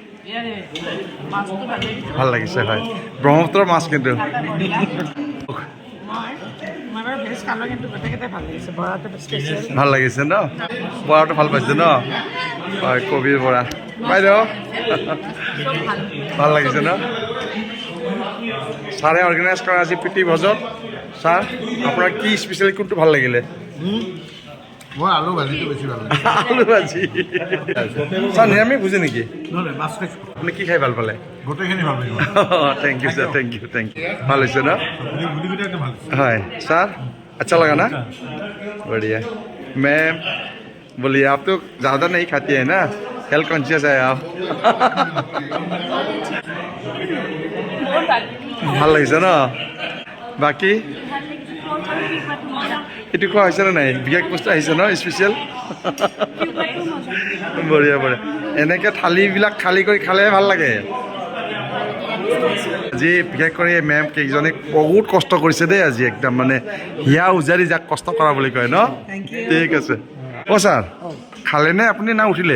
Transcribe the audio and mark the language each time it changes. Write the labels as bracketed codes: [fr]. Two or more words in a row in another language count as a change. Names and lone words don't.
[as] ভাল লাগিছে হয় ব্ৰহ্মপুত্ৰৰ মাছ কিন্তু ভাল লাগিছে ন বৰাটো ভাল পাইছে ন হয় কবিৰ বৰা বাইদেউ ভাল লাগিছে ন ছাৰে অৰ্গেনাইজ কৰা আজি প্ৰীতি ভোজত ছাৰ আপোনাৰ কি স্পেচিয়েলি কোনটো ভাল লাগিলে মই আলু ভাজিটো বেছি ভাল লাগে আলু ভাজি ছাৰ নিৰামিষ বুজে নেকি নহয় মাছ খাইছোঁ আপুনি কি খাই ভাল পালে গোটেইখিনি ভাল লাগিব [en] thank you sir thank you [as] ভাল হৈছে ন গুলিকেইটা একদম ভাল [hi] হয় सर अच्छा लगा ना बढ़िया मैं बोलिए आप तो ज़्यादा नहीं खाती है ना [en] health conscious [hi] है आप [as] ভাল লাগিছে ন বাকী এইটো খোৱা হৈছে নে নাই বিশেষ বস্তু আহিছে ন স্পেচিয়েল বঢ়িয়া বঢ়িয়া এনেকৈ থালিবিলাক খালী কৰি খালেহে ভাল লাগে আজি বিশেষ কৰি মেম কেইজনে বহুত কষ্ট কৰিছে দেই আজি একদম মানে হিয়া উজাৰি যাক কষ্ট কৰা বুলি কয় ন ঠিক আছে অ' ছাৰ খালেনে আপুনি না উঠিলে